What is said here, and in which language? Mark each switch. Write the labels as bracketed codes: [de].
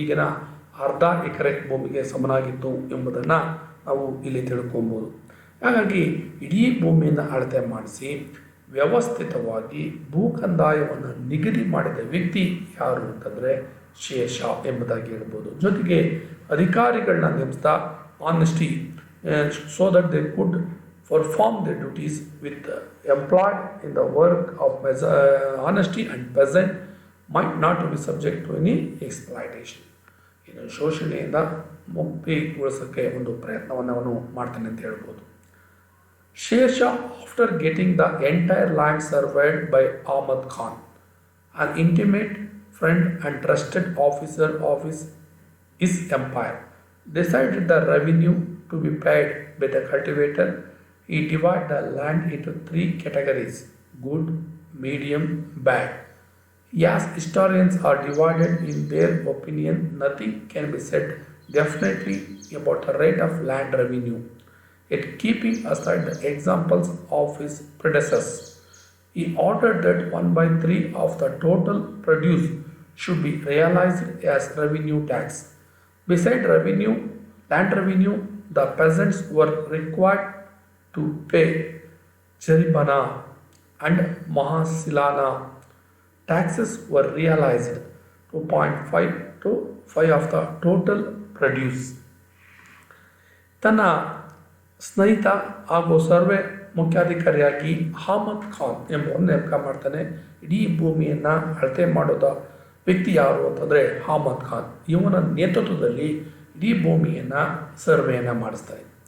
[kn] ಈಗಿನ ಅರ್ಧ ಎಕರೆ ಭೂಮಿಗೆ ಸಮನಾಗಿತ್ತು ಎಂಬುದನ್ನು ನಾವು ಇಲ್ಲಿ ತಿಳ್ಕೊಬೋದು. ಹಾಗಾಗಿ ಇಡೀ ಭೂಮಿಯನ್ನು ಅಳತೆ ಮಾಡಿಸಿ ವ್ಯವಸ್ಥಿತವಾಗಿ ಭೂ ಕಂದಾಯವನ್ನು ನಿಗದಿ ಮಾಡಿದ ವ್ಯಕ್ತಿ ಯಾರು ಅಂತಂದರೆ ಶೇರ್ ಶಾ ಎಂಬುದಾಗಿ ಹೇಳ್ಬೋದು. ಜೊತೆಗೆ ಅಧಿಕಾರಿಗಳನ್ನ ನೇಮಿಸ್ತಾ [en] Honesty so that they could perform their duties with employed in the work of honesty and peasant might not be subject to any exploitation. [kn] ಇನ್ನು ಶೋಷಣೆಯಿಂದ ಮುಕ್ತಿಗೊಳಿಸೋಕ್ಕೆ ಒಂದು ಪ್ರಯತ್ನವನ್ನು ಅವನು ಮಾಡ್ತಾನೆ ಅಂತ ಹೇಳ್ಬೋದು. [en] Sher Shah after getting the entire land surveyed by Ahmad Khan, an intimate friend and trusted officer of his empire, decided the revenue to be paid by the cultivator. He divided the land into 3 categories: good, medium, bad. As historians are divided in their opinion, nothing can be said definitely about the rate of land revenue. Yet, keeping aside the examples of his predecessors, he ordered that 1/3 of the total produce should be realized as revenue tax. Besides revenue, land revenue, the peasants were required to pay jaribana and mahasilana. Taxes were realized 2.5 to 5 of the total produce. [kn] ತನ್ನ ಸ್ನೇಹಿತ ಹಾಗೂ survey ಮುಖ್ಯಾಧಿಕಾರಿಯಾಗಿ Ahmed Khan ಎಂಬುವನು ನೇಮಕ ಮಾಡ್ತಾನೆ. ಇಡೀ ಭೂಮಿಯನ್ನು ಅಳತೆ ಮಾಡೋದ ವ್ಯಕ್ತಿ ಯಾರು ಅಂತಂದರೆ ಅಹಮದ್ ಖಾನ್. ಇವನ ನೇತೃತ್ವದಲ್ಲಿ ಇಡೀ ಭೂಮಿಯನ್ನು ಸರ್ವೆಯನ್ನು ಮಾಡಿಸ್ತಾರೆ.